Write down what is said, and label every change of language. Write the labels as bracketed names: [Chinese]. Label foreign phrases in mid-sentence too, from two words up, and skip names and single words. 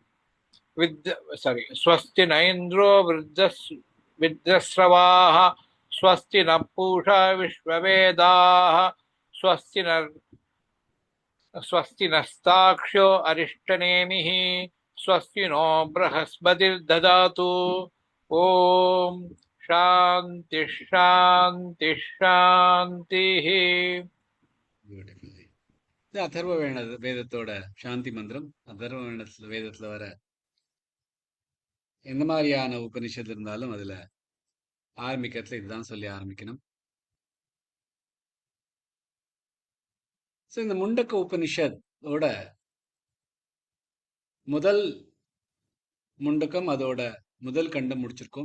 [Sanskrit] स्वस्ति न इन्द्रो विद्रस्रवाः स्वस्ति न पूषा विश्ववेदाः स्वस्ति नस्ताक्ष्यो अरिष्टनेमिः स्वस्ति नो बृहस्पतिर्दधातु ॐ शान्ति शान्ति शान्तिः [Tamil] இது அதர்வ வேதத்தோட சாந்தி மந்திரம். அதர்வ வேதத்துல வர எந்த மாதிரியான உபனிஷத்து இருந்தாலும் அதுல ஆரம்பிக்கிறதுல இதுதான் சொல்லி ஆரம்பிக்கணும். இந்த முண்டக்க உபனிஷத்தோட முதல் முண்டக்கம் அதோட முதல் கண்டம் முடிச்சிருக்கோம்.